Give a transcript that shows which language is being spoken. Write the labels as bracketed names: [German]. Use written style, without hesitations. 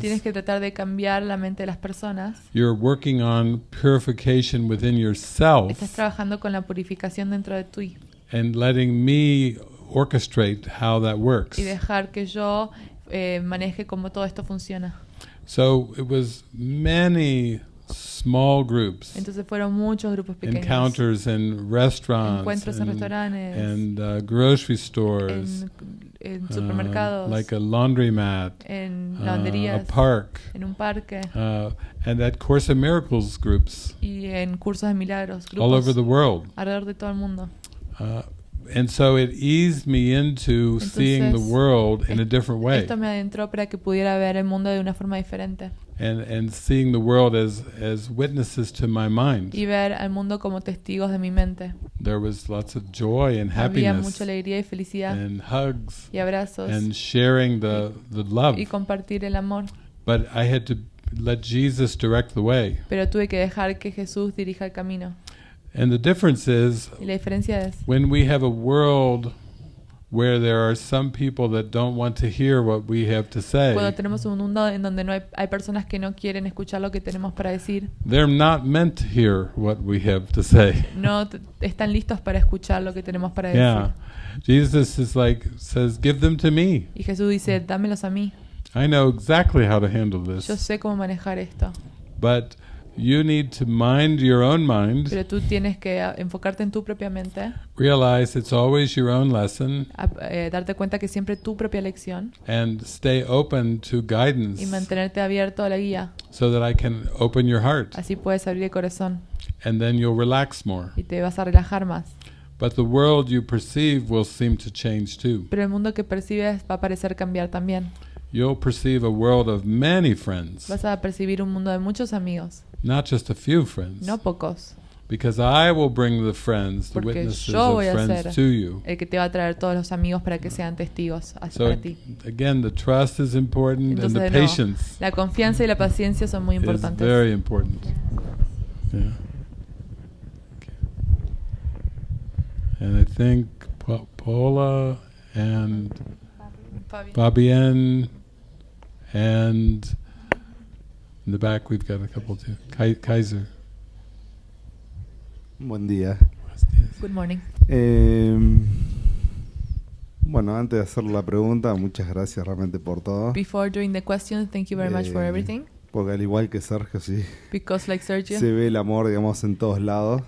[Spanish] tienes que tratar de cambiar la mente de las personas. [English] You're working on purification within yourself [Spanish] Estás trabajando con la purificación dentro de ti [English] and letting me orchestrate how that works. [Spanish] y dejar que yo maneje cómo todo esto funciona. [English] So it was many small groups, [Spanish] Entonces fueron muchos grupos pequeños. [English] encounters in restaurants, [Spanish] Encuentros en restaurantes, [English] and grocery stores, [Spanish] en supermercados, [English] like a laundromat, [Spanish] en [English] a [Spanish] lavanderías, [English] park, [Spanish] en un parque [English] and at Course of Miracles groups [Spanish] y en cursos de milagros, [English] all over [Spanish] grupos [English] the world. [Spanish] alrededor de todo el mundo. [English] And so it eased me into seeing the world in a different way, [Spanish] Esto me adentró para que pudiera ver el mundo de una forma diferente [English] and seeing the world as witnesses to my mind. [Spanish] y ver al mundo como testigos de mi mente. [English] There was lots of joy and [Spanish] Había [English] happiness [Spanish] mucha alegría y felicidad [English] and hugs [Spanish] y abrazos [English] and sharing the love. [Spanish] y compartir el amor. [English] But I had to let Jesus direct the way. [Spanish] Pero tuve que dejar que Jesús dirija el camino. [English] And the difference is, [Spanish] Y la diferencia es, [English] when we have a world where there are some people that don't want to hear what we have to [Spanish] cuando [English] say, [Spanish] tenemos un mundo en donde no hay personas que no quieren escuchar lo que tenemos para decir, [English] they're not meant to hear what we have to say. [Spanish] no están listos para escuchar lo que tenemos para decir. [English] Yeah. Jesus is says, give them to me. [Spanish] Y Jesús dice, dámelos a mí. [English] I know exactly how to handle [Spanish] Yo [English] this. [Spanish] sé cómo manejar esto. [English] But you need to mind your own mind, [Spanish] Pero tú tienes que enfocarte en tu propia mente, [English] realize it's always your own lesson, [Spanish] darte cuenta que siempre tu propia lección [English] and stay open to [Spanish] y [English] guidance [Spanish] mantenerte abierto a la guía. [English] so that I can open your heart, [Spanish] Así puedes abrir el corazón [English] and then you'll relax more. [Spanish] y te vas a relajar más. [English] But the world you perceive will seem to change too. [Spanish] Pero el mundo que percibes va a parecer cambiar también. [English] You'll perceive a world of many friends, [Spanish] Vas a percibir un mundo de muchos amigos, [English] not just a few friends. [Spanish] no pocos. [English] Because I will bring the friends, the [Spanish] Porque [English] witnesses [Spanish] yo [English] of [Spanish] voy a [English] friends [Spanish] ser [English] to you. [Spanish] el que te va a traer todos los amigos para que sean testigos [English] So [Spanish] para ti. [English] again, the trust is important, and [Spanish] Entonces, [English] the [Spanish] de nuevo, [English] patience [Spanish] la confianza y la paciencia son muy [English] is [Spanish] importantes. [English] very important. Yeah. Okay. And I think Paula and Fabienne, and in the back we've got a couple too. Kaiser. [Spanish] Buen día. [English] Good morning. [Spanish] Bueno, antes de hacer la pregunta, muchas gracias realmente por todo. [English] Before doing the question, thank you very much for everything. [Spanish] Porque al igual que Sergio, sí, [English] Because like Sergio, [Spanish] se ve el amor, digamos, en todos lados.